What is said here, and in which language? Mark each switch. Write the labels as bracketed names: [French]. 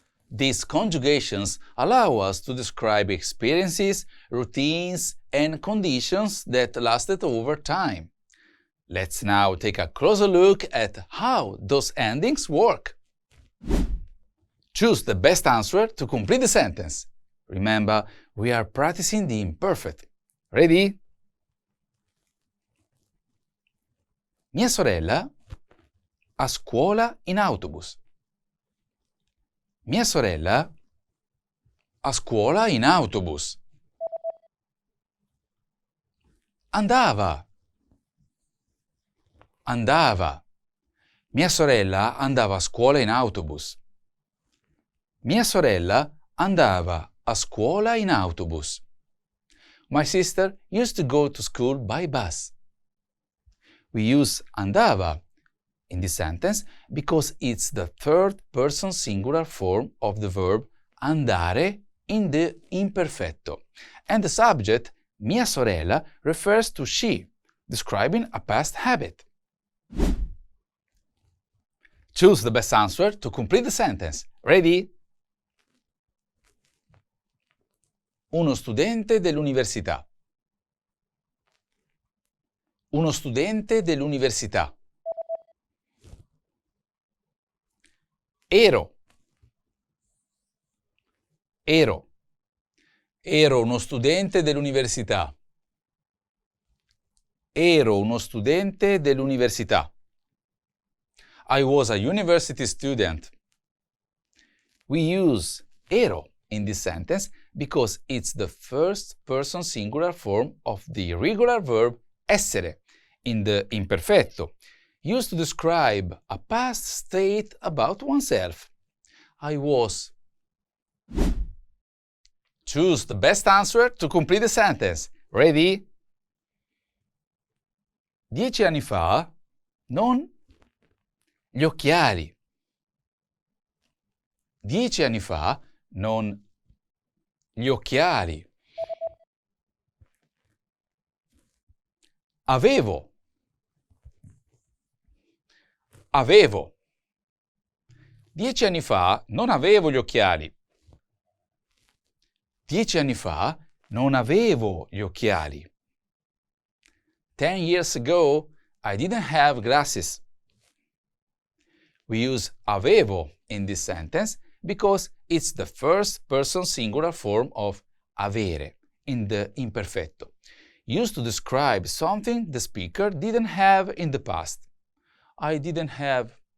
[English] These conjugations allow us to describe experiences, routines, and conditions that lasted over time. Let's now take a closer look at how those endings work. Choose the best answer to complete the sentence. Remember, we are practicing the imperfect. Ready? [Italian] Mia sorella a scuola in autobus. Mia sorella a scuola in autobus. Andava. Andava. Mia sorella andava a scuola in autobus. Mia sorella andava a scuola in autobus. [English] My sister used to go to school by bus. We use andava in this sentence because it's the third person singular form of the verb andare in the imperfetto. And the subject, [Italian] mia sorella, [English] refers to she, describing a past habit. Choose the best answer to complete the sentence. Ready? [Italian] Uno studente dell'università. Uno studente dell'università. Ero. Ero. Ero uno studente dell'università. Ero uno studente dell'università. [English] I was a university student. We use ero in this sentence because it's the first person singular form of the irregular verb essere in the imperfetto, used to describe a past state about oneself. I was. Choose the best answer to complete the sentence. Ready? [Italian] 10 anni fa, non gli occhiali. 10 anni fa, non gli occhiali. Avevo. Avevo. 10 anni fa non avevo gli occhiali. 10 anni fa non avevo gli occhiali. [English] 10 years ago, I didn't have glasses. We use avevo in this sentence because it's the first person singular form of avere in the imperfetto, used to describe something the speaker didn't have in the past. I didn't have.